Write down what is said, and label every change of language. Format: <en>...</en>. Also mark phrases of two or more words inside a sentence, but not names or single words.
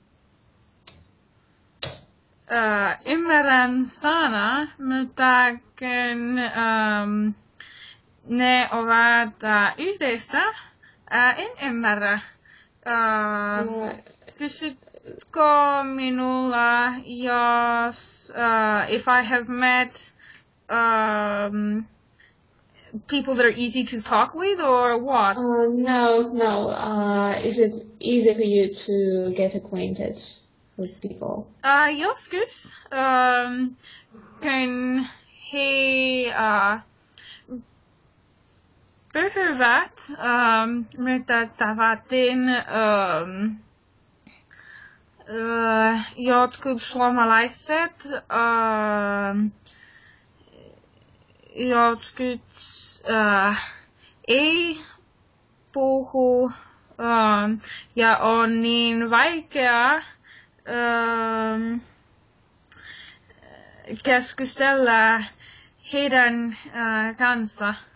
<fi>Ymmärrän sana, mutta kun ne ovat yhdessä, en ymmärrä. Kysytkö minulla, jos</fi> <en>if I have met people that are easy to talk with, or what? No. Is it easy for you to get acquainted with people?</en> <fi>Joskus, kun he puhuvat, mitä tavattiin jotkut suomalaiset, jotkut ei puhu ja on niin vaikea keskustella heidän kanssa.</fi>